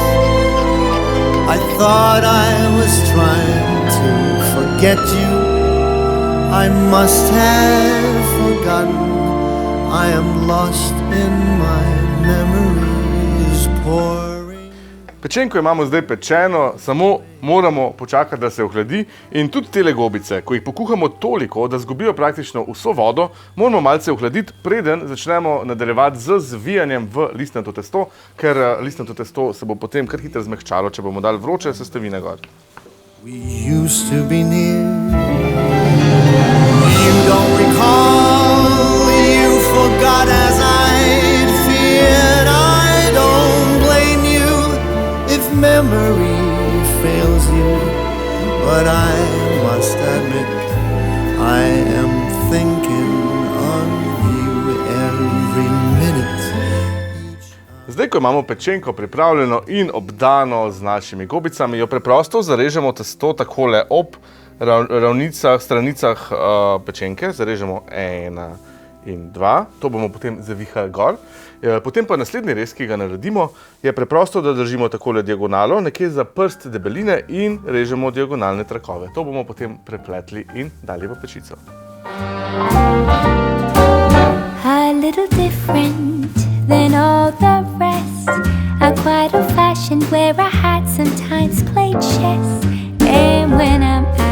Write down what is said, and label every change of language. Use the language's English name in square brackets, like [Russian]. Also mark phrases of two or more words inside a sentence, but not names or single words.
[English] I thought I was trying to forget you. I must have forgotten. I am lost in my memories pouring. [Slovenian] Pečenko imamo zdaj pečeno, samo moramo počakati, da se ohladi in tudi tele gobice, ko jih pokuhamo toliko, da zgubijo praktično vso vodo, moramo malce ohladiti, preden začnemo nadaljevati z zvijanjem v listnato testo, ker listnato testo se bo potem kar hitro zmehčalo, če bomo dali vroče sestavine gor. [English] We used to be near. You don't recall, you forgot as I'd feared. I don't blame you if memory fails you, but I must admit I am thinking on you every minute. [Slovenian] Zdaj, ko imamo pečenko pripravljeno in obdano z našimi gobicami, jo preprosto zarežemo testo takole ob ravnicah, stranicah pečenke. Zarežemo 1 in 2, to bomo potem zavihali gor. Potem pa naslednji rez, ki ga naredimo, je preprosto, da držimo takole diagonalo, nekje za prst debeline in režemo diagonalne trakove. To bomo potem prepletli in dali v pečico. [English] A little different than all the rest. I'm quite old-fashioned where I had sometimes played chess. And when I'm